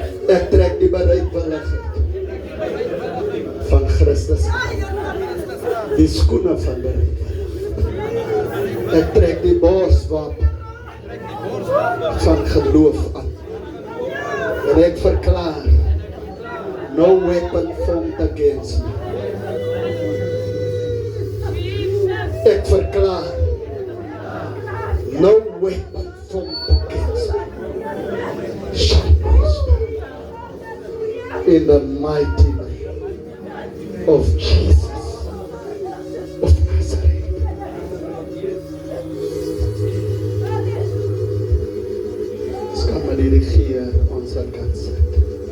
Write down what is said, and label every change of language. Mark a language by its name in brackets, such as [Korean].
[Afrikaans] Ek trek die bereidwilligheid van Christus aan. Die skoene van bereidwilligheid. Ek trek die borswapen van geloof aan. En ek verklaar, [English] no weapon formed against me. [Afrikaans] Ek verklaar, [English] no weapon formed against me shall prosper. In the mighty name of Jesus of Nazareth. [Afrikaans] Ons kan maar die regie ons aan kan sit.